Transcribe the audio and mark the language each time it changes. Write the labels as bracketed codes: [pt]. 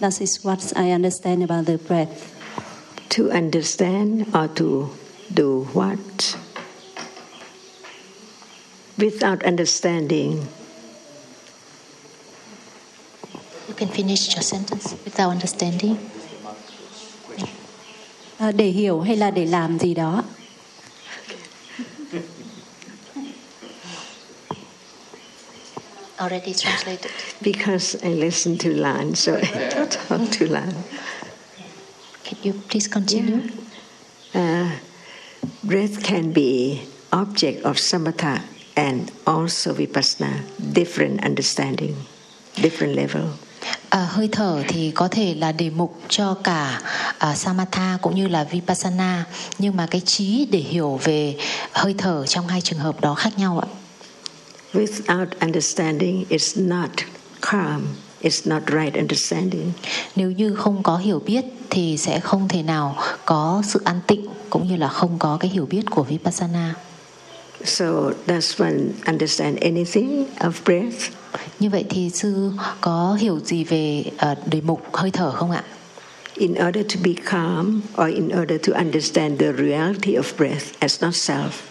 [en] That is what I understand about the breath. To understand or to do what? Without understanding. Can finish your sentence without understanding. [vi] Để hiểu hay là để làm gì đó. [en] Already translated. Because I listen to Lan, so I don't talk to Lan. Can you please continue? Yeah. Breath can be object of samatha and also vipassana, different understanding, different level. [vi] Hơi thở thì có thể là đề mục cho cả samatha cũng như là vipassana, nhưng mà cái trí để hiểu về hơi thở trong hai trường hợp đó khác nhau ạ. [en] Without understanding is not calm, it's not right understanding. [vi] Nếu như không có hiểu biết thì sẽ không thể nào có sự an tịnh cũng như là không có cái hiểu biết của vipassana. [en] So does one understand anything of breath? [vi] Như vậy thì sư có hiểu gì về đề mục hơi thở không ạ? [en] In order to be calm or in order to understand the reality of breath as not self.